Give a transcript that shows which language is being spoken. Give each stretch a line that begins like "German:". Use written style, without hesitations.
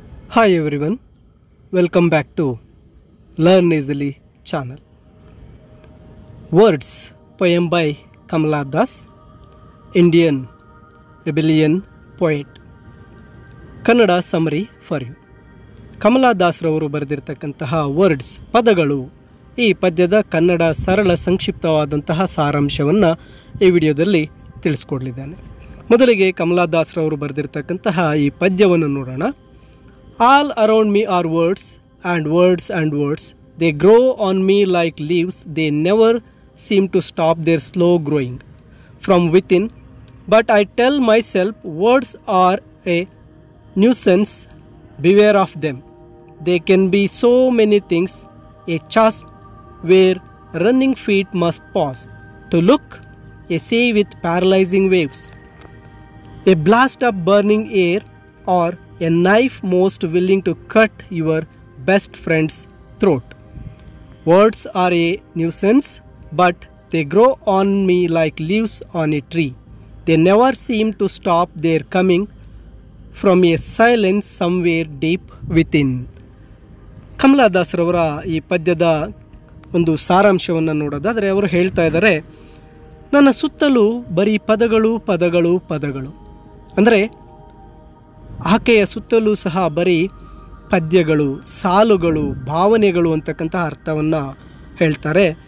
English: Hi everyone, welcome back to Learn Easily channel. Words poem by Kamala Das, Indian rebellion poet. Kannada summary for you.
Kannada: Kamala ದಾಸ್ರವರು ಬರೆದಿರತಕ್ಕಂತಹ words ಪದಗಳು ಈ ಪದ್ಯದ ಕನ್ನಡ ಸರಳ ಸಂಕ್ಷಿಪ್ತವಾದಂತಹ ಸಾರಾಂಶವನ್ನು ಈ ವಿಡಿಯೋದಲ್ಲಿ ತಿಳಿಸ್ಕೊಡ್ಲಿದ್ದೇನೆ. ಮೊದಲಿಗೆ ಕಮಲಾ ದಾಸ್ರವರು ಬರೆದಿರತಕ್ಕಂತಹ ಈ ಪದ್ಯವನ್ನು ನೋಡೋಣ.
English: All around me are words and words and words. They grow on me like leaves. They never seem to stop their slow growing from within. But I tell myself words are a nuisance. Beware of them. They can be so many things. A chasm where running feet must pause to look. A sea with paralyzing waves. A blast of burning air or a knife most willing to cut your best friend's throat. Words are a nuisance, but they grow on me like leaves on a tree. They never seem to stop their coming from a silence somewhere deep within.
Kannada: Kamala ದಾಸ್ರವರ ಈ ಪದ್ಯದ ಒಂದು ಸಾರಾಂಶವನ್ನು ನೋಡೋದಾದರೆ ಅವರು ಹೇಳ್ತಾ ಇದ್ದಾರೆ, ನನ್ನ ಸುತ್ತಲೂ ಬರೀ ಪದಗಳು ಪದಗಳು ಪದಗಳು. ಅಂದರೆ ಆಕೆಯ ಸುತ್ತಲೂ ಸಹ ಬರೀ ಪದ್ಯಗಳು, ಸಾಲುಗಳು, ಭಾವನೆಗಳು ಅಂತಕ್ಕಂಥ ಅರ್ಥವನ್ನು ಹೇಳ್ತಾರೆ.